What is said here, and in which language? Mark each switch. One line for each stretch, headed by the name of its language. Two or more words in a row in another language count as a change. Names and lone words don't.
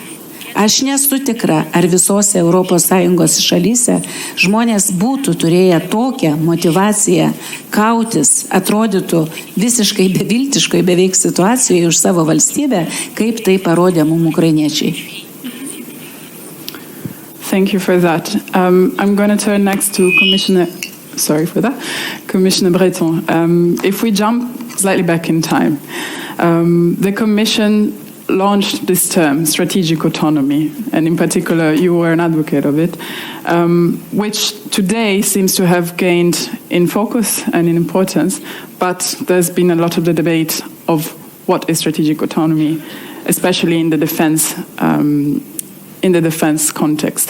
Lithuanian: Aš nesu tikra, ar visose ES šalyse žmonės būtų turėję tokią motivaciją kautis, atrodytų visiškai beviltiškai beveik situacijoje už savo valstybę, kaip tai parodė mums ukrainiečiai.
English: Thank you for that. I'm going to turn next to Commissioner Breton. If we jump slightly back in time, the Commission launched this term, strategic autonomy, and in particular, you were an advocate of it, which today seems to have gained in focus and in importance, but there's been a lot of the debate of what is strategic autonomy, especially in the defense context.